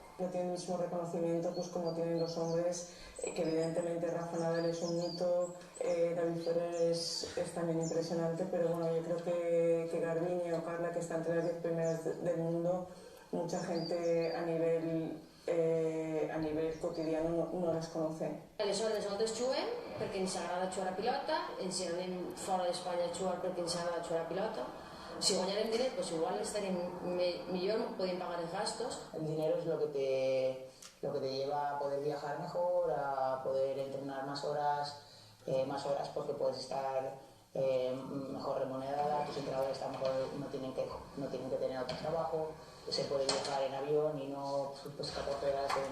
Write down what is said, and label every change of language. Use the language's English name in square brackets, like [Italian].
[Spanish] No tienen el mismo reconocimiento pues como tienen los hombres, que evidentemente Rafa Nadal es un mito, David Ferrer es también impresionante, pero bueno, yo creo que Garbiñe o Carla, que están entre las 10 primeras del mundo, mucha gente a nivel quotidiano no las conoce. [Catalan] Aleshores nosaltres juguem perquè ens agrada jugar a pilota, ens anem fora d'Espanya a jugar perquè ens agrada jugar a pilota. Si guanyarem diners, pues igual estaríem millor, podíem pagar els gastos. [Spanish] El dinero es lo que te lleva a poder viajar mejor, a poder entrenar más horas porque puedes estar mejor remunerada, tus entrenadores están mejor, no tienen que tener otro trabajo, se puede viajar en avión y no pues 14 horas